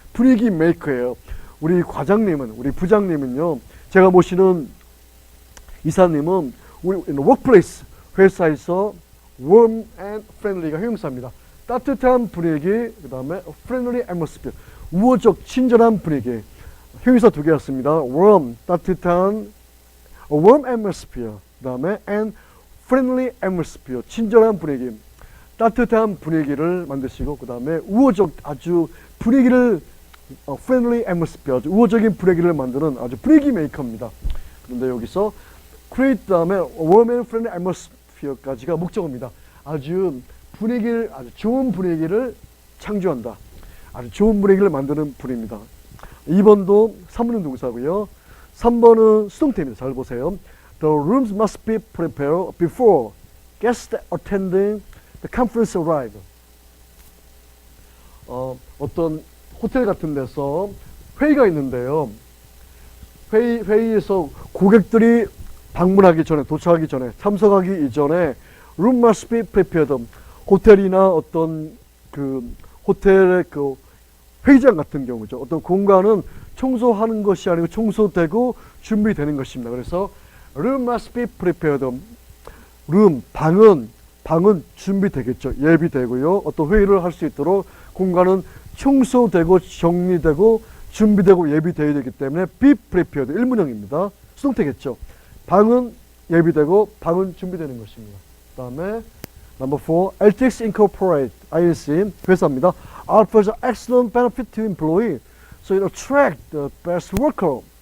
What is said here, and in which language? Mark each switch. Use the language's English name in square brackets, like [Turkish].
[Korean] 분위기 메이커예요. 우리 과장님은, 우리 부장님은요, 제가 모시는 이사님은 우리 [English] in the workplace, [Korean] 회사에서 [English] warm and friendly [Korean] 가 형용사입니다. 따뜻한 분위기, 그 다음에 [English] friendly atmosphere, [Korean] 우호적 친절한 분위기. 형용사 두 개였습니다. warm, 따뜻한, [English] warm atmosphere, [Korean] 그 다음에 [English] and friendly atmosphere, [Korean] 친절한 분위기. 따뜻한 분위기를 만드시고, 그 다음에 우호적, 아주 분위기를 [English] friendly atmosphere, [Korean] 아주 우호적인 분위기를 만드는 아주 분위기 메이커입니다. 그런데 여기서 create 다음에 [English] warm and friendly atmosphere [Korean] 까지가 목적어입니다. 아주 좋은 분위기를 창조한다. 아주 좋은 분위기를 만드는 분입니다. 2번도 3번은 동사고요. 3번은 수동태입니다. 잘 보세요. [English] The rooms must be prepared before guests attending the conference arrive. [Korean] 어떤 호텔 같은 데서 회의가 있는데요. 회의에서 고객들이 방문하기 전에, 도착하기 전에, 참석하기 이전에 [English] room must be prepared. [Korean] 호텔이나 어떤 그 호텔의 그 회의장 같은 경우죠. 어떤 공간은 청소하는 것이 아니고 청소되고 준비되는 것입니다. 그래서 [English] room must be prepared. [Korean] room, 방은 준비되겠죠. 예비되고요. 어떤 회의를 할 수 있도록 공간은 청소되고 정리되고 준비되고 예비되어야 되기 때문에 [English] be prepared, [Korean] 일문형입니다. 수동태겠죠. 방은 예비되고 방은 준비되는 것입니다. 그 다음에 [English] number 4, [Korean] LTX Incorporate, INC, 회사입니다. [English] offers excellent benefit to employee, so it attract the best worker.